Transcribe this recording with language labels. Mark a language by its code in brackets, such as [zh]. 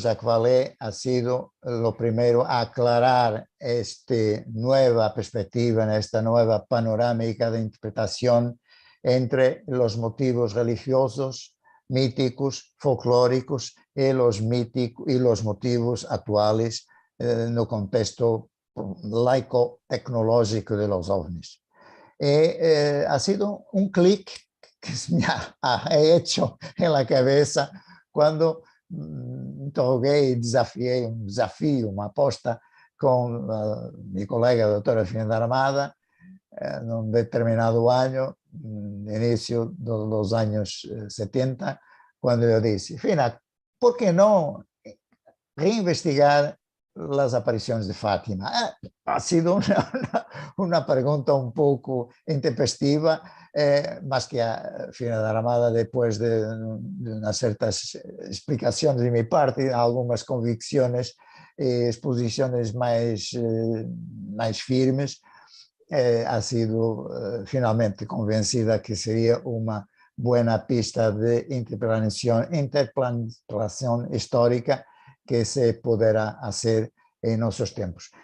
[es] Jacques Vallée ha sido lo primero a aclarar esta nueva perspectiva, en esta nueva panorámica de interpretación entre los motivos religiosos, míticos, folclóricos y los motivos actuales [pt] no contexto [es] laico-tecnológico de los ovnis. Ha sido un clic que me ha hecho en la cabeza [pt] quando interroguei e desafiei um desafio, uma aposta com minha colega a doutora Fina Armada, num determinado ano, no início dos anos 70, quando eu disse, Fina, por que não reinvestigar as aparições de Fátima? Ha sido uma pergunta um pouco intempestiva, mas que a Fina da Armada, depois de umas certas explicações de minha parte, algumas convicções, [es] exposiciones más firmes, ha sido finalmente convencida que sería una buena pista de interplantación histórica que se podrá hacer en nuestros tiempos.